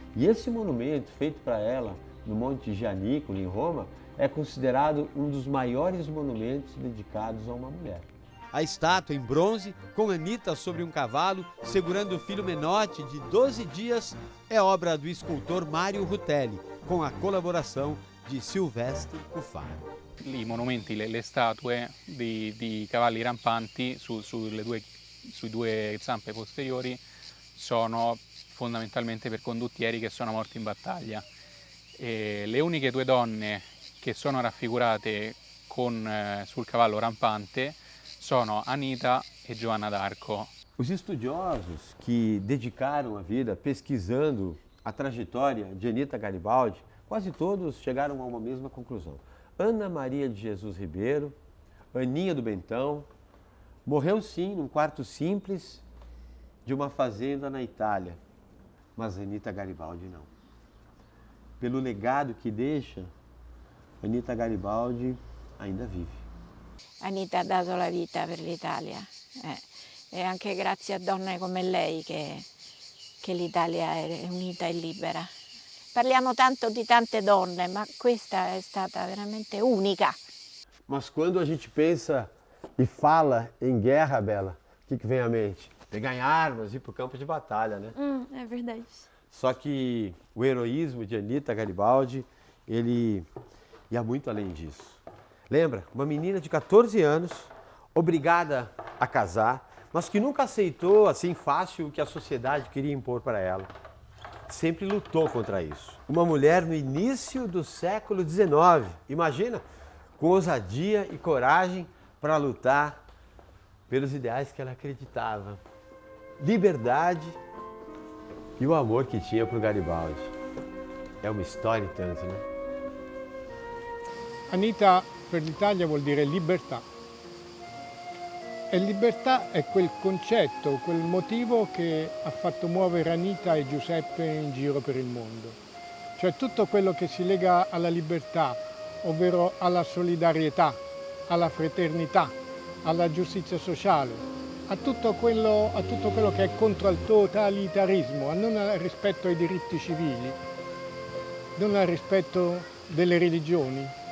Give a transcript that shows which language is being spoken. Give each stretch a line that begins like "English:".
Portuguese: E esse monumento, feito para ela, no Monte Gianicolo, em Roma, é considerado um dos maiores monumentos dedicados a uma mulher. A estátua em bronze, com Anitta sobre um cavalo, segurando o filho Menotti de 12 dias, é obra do escultor Mario Rutelli, com a colaboração di Silvestre Cuffaro.
Italian: I monumenti, le statue di cavalli rampanti sui due zampe posteriori sono fondamentalmente per condottieri che sono morti in battaglia. E le uniche due donne che sono raffigurate sul cavallo rampante sono Anitta e Joana d'Arco.
Portuguese: Os estudiosos que dedicaram a vida pesquisando a trajetória de Anitta Garibaldi, quase todos chegaram a uma mesma conclusão. Ana Maria de Jesus Ribeiro, Aninha do Bentão, morreu sim num quarto simples de uma fazenda na Itália, mas Anitta Garibaldi não. Pelo legado que deixa, Anitta Garibaldi ainda vive.
Italian: Anitta ha dato la vita per l'Italia e anche grazie a donne come lei che l'Italia è unita e libera. Parliamo tanto di tante donne, ma questa è stata veramente unica.
Portuguese: Mas quando a gente pensa e fala em guerra, Bela, o que vem à mente? Pegar em armas e ir para o campo de batalha, né? É verdade. Só que o heroísmo de Anitta Garibaldi, ele ia muito além disso. Lembra? Uma menina de 14 anos, obrigada a casar, mas que nunca aceitou assim fácil o que a sociedade queria impor para ela. Sempre lutou contra isso. Uma mulher no início do século XIX, imagina, com ousadia e coragem para lutar pelos ideais que ela acreditava. Liberdade e o amor que tinha por Garibaldi. É uma
Italian: storia in tanto,
Portuguese: né?
Italian: Anitta per l'Italia vuol dire libertà. E libertà è quel concetto, quel motivo che ha fatto muovere Anitta e Giuseppe in giro per il mondo. Cioè tutto quello che si lega alla libertà, ovvero alla solidarietà, alla fraternità, alla giustizia sociale, a tutto quello che è contro il totalitarismo, non al rispetto ai diritti civili, non al rispetto delle religioni.